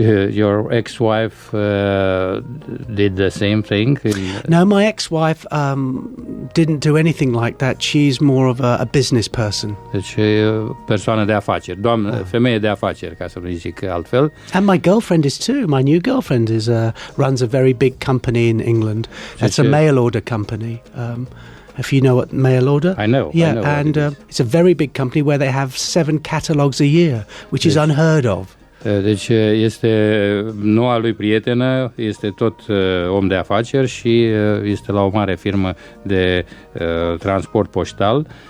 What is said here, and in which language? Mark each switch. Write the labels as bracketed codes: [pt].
[en] Your ex-wife did the same thing? No, my ex-wife didn't do anything like that. She's more of a business person. [ro] Deci persoană de afaceri, femeie de afaceri, ca să nu zic altfel. [en] And my girlfriend is too. My new girlfriend runs a very big company in England. That's a mail order company. If you know what mail order? I know. Yeah, I know and it's a very big company where they have 7 catalogs a year, which is unheard of. [ro] Deci este noua lui prietenă, este tot om de afaceri și este la o mare firmă de transport poștal.